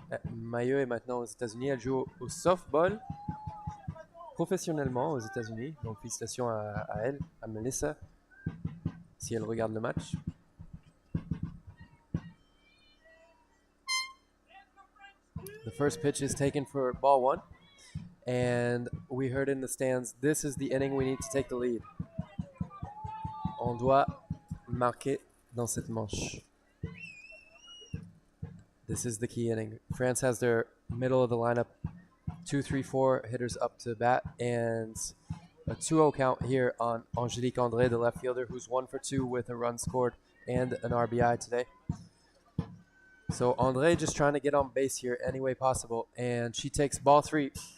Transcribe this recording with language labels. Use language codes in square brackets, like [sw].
[fr] Mailleux est maintenant aux États-Unis. Elle joue au softball professionnellement aux États-Unis. Donc félicitations à elle, à Melissa, si elle regarde le match. [en] The first pitch is taken for ball 1. And we heard in the stands, this is the inning we need to take the lead. [fr] On doit marquer dans cette manche. [en] This is the key inning. France has their middle of the lineup, 2, 3, 4 hitters up to bat, and a 2-0 count here on Angélique André, the left fielder, who's 1 for 2 with a run scored and an RBI today. So André just trying to get on base here any way possible, and she takes ball 3.